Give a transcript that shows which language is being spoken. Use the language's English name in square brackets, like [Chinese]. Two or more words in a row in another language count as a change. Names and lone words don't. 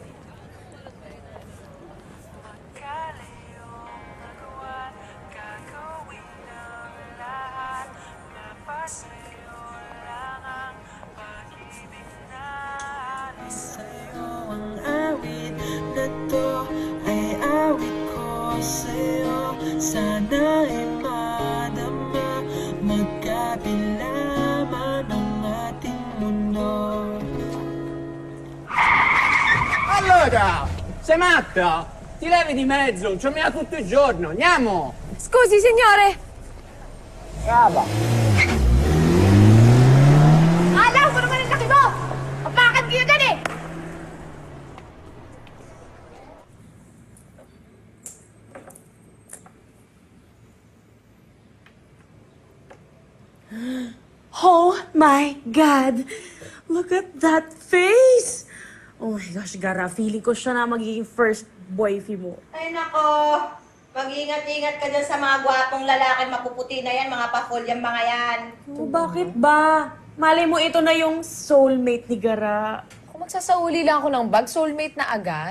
[Filipino] Ang awit na to ay awit ko sa'yo. Sana ay madama, magkabila man ang ating mundo. [Italian] Allora, sei matta? Ti levi di mezzo, non ci ho tutto il giorno. Andiamo! Scusi, signore! Brava! [Filipino] Alam ko naman ang laki mo! Apakan kayo dyan eh! [English] Oh my God! Look at that face! Oh my gosh, Gara, feeling [Filipino] ko siya na magiging [English] first boyfie mo. [Filipino] Ay nako, mag-ingat-ingat ka dyan sa mga gwapong lalaki mapuputi na yan, mga pa-full yung mga yan. Oh, bakit ba? Malay mo ito na yung soulmate ni Gara. Kung magsasauli lang ako ng bag, soulmate na agad.